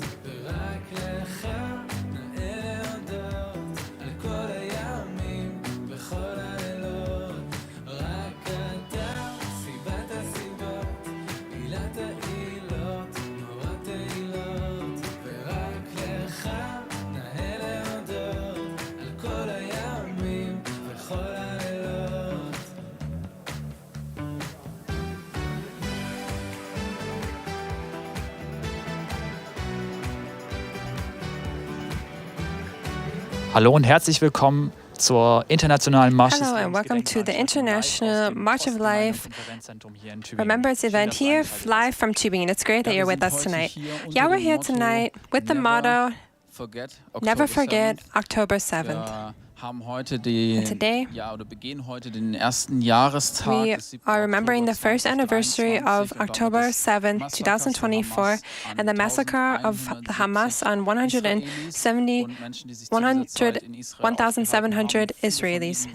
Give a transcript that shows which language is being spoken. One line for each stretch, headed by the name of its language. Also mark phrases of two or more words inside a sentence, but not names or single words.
Hebrew: ורק לך נאה להודות, על כל הימים וכל הלילות, רק אתה, סיבת הסיבות, עילת העילות, נורת העילות, ורק לך נאה להודות, על כל הימים וכל הלילות.
German: Hallo und herzlich willkommen zur internationalen Marsch des
English: Hello and welcome to the International March of Life Remembrance event here live from Tübingen. It's great that you're with us tonight. Yeah, we're here tonight with the motto, Never Forget October 7th. Today, we are remembering the first anniversary of October 7, 2024, and the massacre of the Hamas on 1,700 Israelis.